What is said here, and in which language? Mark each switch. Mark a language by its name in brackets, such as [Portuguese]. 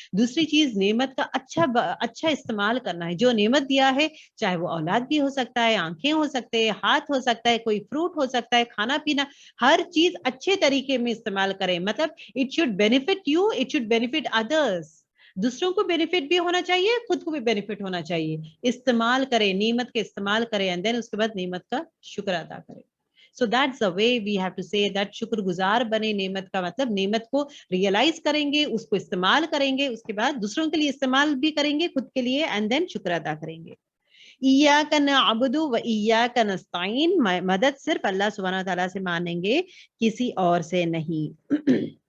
[Urdu] دوسری چیز نعمت کا اچھا استعمال کرنا ہے. جو نعمت دیا ہے, چاہے وہ اولاد بھی ہو سکتا ہے, آنکھیں ہو سکتے ہیں, ہاتھ ہو سکتا ہے, کوئی فروٹ ہو سکتا ہے, کھانا پینا, ہر چیز اچھے طریقے میں استعمال کریں. [English] مطلب it should benefit you, it should benefit others. [Urdu] دوسروں کو بینیفٹ بھی ہونا چاہیے, خود کو بھی بینیفٹ ہونا چاہیے. استعمال کریں, نعمت کے استعمال کریں, [English] and then [Urdu] اس کے بعد نعمت کا شکر ادا کریں. [English] So that's the way we have to say that [Urdu] شکر گزار بنے. نعمت کا مطلب نعمت کو ریئلائز کریں گے, اس کو استعمال کریں گے, اس کے بعد دوسروں کے لیے استعمال بھی کریں گے, خود کے لیے, [English] and then [Urdu] شکر ادا کریں گے. [Arabic] ایاک نعبد و ایاک نستعین, [Urdu] مدد صرف اللہ سبحانہ تعالیٰ سے مانیں گے, کسی اور سے نہیں.